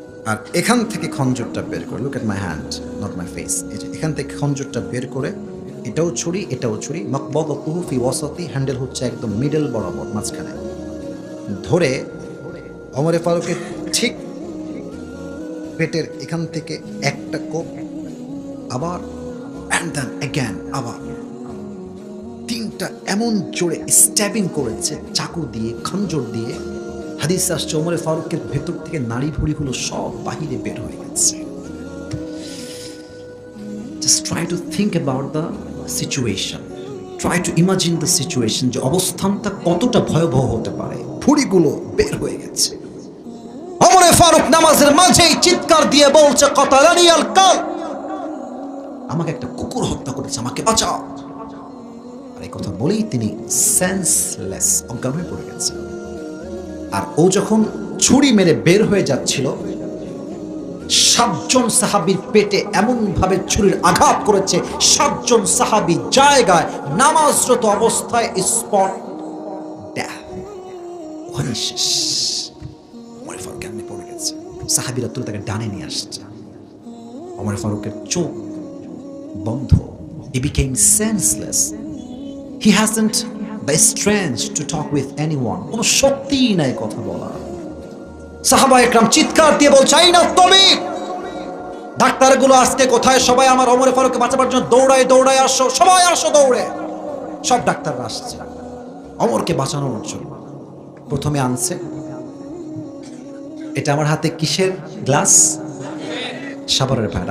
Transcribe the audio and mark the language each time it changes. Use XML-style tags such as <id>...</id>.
<bn>আর এখান থেকে খঞ্জরটা বের করে,</bn> <en>look at my hand not my face,</en> <bn>এই যে এখান থেকে খঞ্জরটা বের করে, এটাও ছুরি এটাও ছুরি,</bn> <ar>মাকবাদাতুহু ফি ওয়াসাতি,</ar> <bn>হ্যান্ডেল হচ্ছে একদম মিডল বরাবর মাঝখানে, ধরে ওমরে ফারুকের ঠিক পেটের এখান থেকে একটা কোপ, আবার এন্ড দেন এগেন, আবার তিনটা এমন জোরে স্ট্যাবিং করেছে চাকু দিয়ে, খঞ্জর দিয়ে। হাদিস আসছে ওমরে ফারুকের ভেতর থেকে নাড়ি ভুড়িগুলো সব বাহিরে বের হয়ে গেছে।</bn> <en>Just try to think about the situation. Try to imagine the situation,</en> <bn>যে অবস্থানটা কতটা ভয়াবহ হতে পারে। ভুড়িগুলো বের হয়ে গেছে। ওমরে ফারুক নামাজের মাঝেই চিৎকার দিয়ে বলছে,</bn> <ar>কাতালানি আল কাল,</ar> <bn>আমাকে একটা কুকুর হত্যা করেছে, আমাকে বাঁচাও। আর এই কথা বলেই তিনি সেন্সলেস, অজ্ঞান হয়ে পড়ে গেছে। আর ও যখন ছুরি মেরে বের হয়ে যাচ্ছিল, 7 জন সাহাবীর পেটে এমন ভাবে ছুরির আঘাত করেছে, 7 জন সাহাবী জায়গায় নামাজরত অবস্থায় স্পট ডেথ, ওখানে শেষ। ওমর ফারুক এমনি পড়ে গেছে। সাহাবীরা তুলে তাকে ডানে নিয়ে আসছে। ওমর ফারুকের চোখ বন্ধ।</bn> <en>He became senseless. He hasn't the strength to talk with anyone.</en> <bn>কোনো শক্তি নাই কথা বলা। সাহাবা একরাম চিৎকার দিয়ে বলছে,</bn> <ar>আইনা তাবিব,</ar> <bn>ডাক্তারগুলো আজকে কোথায়? সবাই আমার ওমর ফারুককে বাঁচাবার জন্য দৌড়ায় দৌড়ায় আসো, সবাই আসো দৌড়ে। সব ডাক্তাররা আসছে ওমরকে বাঁচানোর জন্য। প্রথমে আনছে, এটা আমার হাতে কিসের গ্লাস? সাবারের প্যাড।</bn>